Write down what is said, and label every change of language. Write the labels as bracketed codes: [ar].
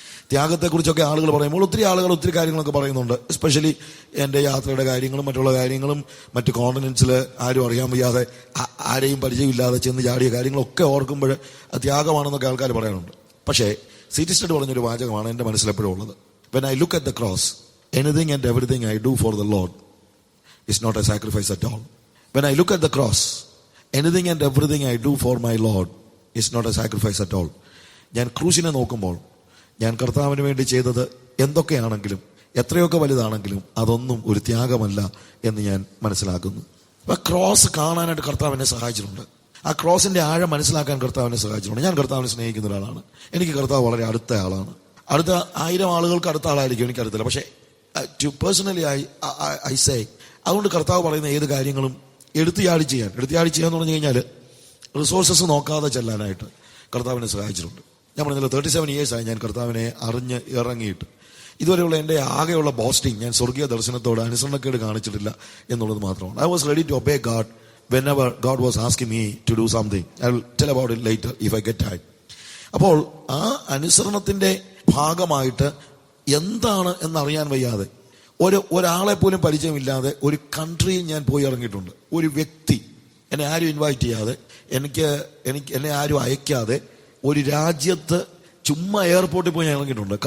[ml] ത്യാഗത്തെക്കുറിച്ചൊക്കെ ആളുകൾ പറയുമ്പോൾ ഒത്തിരി ആളുകൾ ഒത്തിരി കാര്യങ്ങളൊക്കെ പറയുന്നുണ്ട്. എസ്പെഷ്യലി എൻ്റെ യാത്രയുടെ കാര്യങ്ങളും മറ്റുള്ള കാര്യങ്ങളും മറ്റ് കോണ്ടിനെന്റ്സിൽ ആരും അറിയാൻ വയ്യാതെ ആരെയും പരിചയമില്ലാതെ ചെന്ന് ചാടിയ കാര്യങ്ങളൊക്കെ ഓർക്കുമ്പോൾ ത്യാഗമാണെന്നൊക്കെ ആൾക്കാർ പറയാനുണ്ട്. പക്ഷേ സീറ്റിസ്റ്റഡ് പറഞ്ഞൊരു വാചകമാണ് എൻ്റെ മനസ്സിലെപ്പോഴും ഉള്ളത്. [en] When I look at the cross, anything and everything I do for the Lord is not a sacrifice at all. When I look at the cross, anything and everything I do for my Lord is not a sacrifice at all. [ml] ഞാൻ ക്രൂശിനെ നോക്കുമ്പോൾ ഞാൻ കർത്താവിന് വേണ്ടി ചെയ്തത് എന്തൊക്കെയാണെങ്കിലും എത്രയൊക്കെ വലുതാണെങ്കിലും അതൊന്നും ഒരു ത്യാഗമല്ല എന്ന് ഞാൻ മനസ്സിലാക്കുന്നു. ആ ക്രോസ് കാണാനായിട്ട് കർത്താവിനെ സഹായിച്ചിട്ടുണ്ട്. ആ ക്രോസിന്റെ ആഴം മനസ്സിലാക്കാൻ കർത്താവിനെ സഹായിച്ചിട്ടുണ്ട്. ഞാൻ കർത്താവിനെ സ്നേഹിക്കുന്ന ഒരാളാണ്. എനിക്ക് കർത്താവ് വളരെ അടുത്ത ആളാണ്. അടുത്ത 1000 ആളുകൾക്ക് അടുത്ത ആളായിരിക്കും, എനിക്കറിയത്തില്ല. പക്ഷേ [en] personally I say, [ml] അതുകൊണ്ട് കർത്താവ് പറയുന്ന ഏത് കാര്യങ്ങളും എടുത്തിയാടി ചെയ്യാന്ന് പറഞ്ഞു കഴിഞ്ഞാൽ റിസോഴ്സസ് നോക്കാതെ ചെല്ലാനായിട്ട് കർത്താവിനെ സഹായിച്ചിട്ടുണ്ട്. ഞാൻ പറഞ്ഞല്ലോ 37 years ഞാൻ കർത്താവിനെ അറിഞ്ഞ് ഇറങ്ങിയിട്ട്. ഇതുവരെയുള്ള എൻ്റെ ആകെയുള്ള ബോസ്റ്റിംഗ്, ഞാൻ സ്വർഗീയ ദർശനത്തോട് അനുസരണക്കേട് കാണിച്ചിട്ടില്ല എന്നുള്ളത് മാത്രമാണ്. [en] I was ready to obey God whenever God was asking me to do something. I will tell about it later if I get time. [ml] അപ്പോൾ ആ അനുസരണത്തിന്റെ ഭാഗമായിട്ട് എന്താണ് എന്നറിയാൻ വയ്യാതെ, ഒരാളെ പോലും പരിചയമില്ലാതെ ഒരു കൺട്രിയിൽ ഞാൻ പോയി ഇറങ്ങിയിട്ടുണ്ട്. ഒരു വ്യക്തി എന്നെ ആരും ഇൻവൈറ്റ് ചെയ്യാതെ, എന്നെ ആരും അയക്കാതെ ഒരു രാജ്യത്ത് ചുമ്മാ എയർപോർട്ടിൽ പോയി ഞാൻ ഇറങ്ങിയിട്ടുണ്ട്.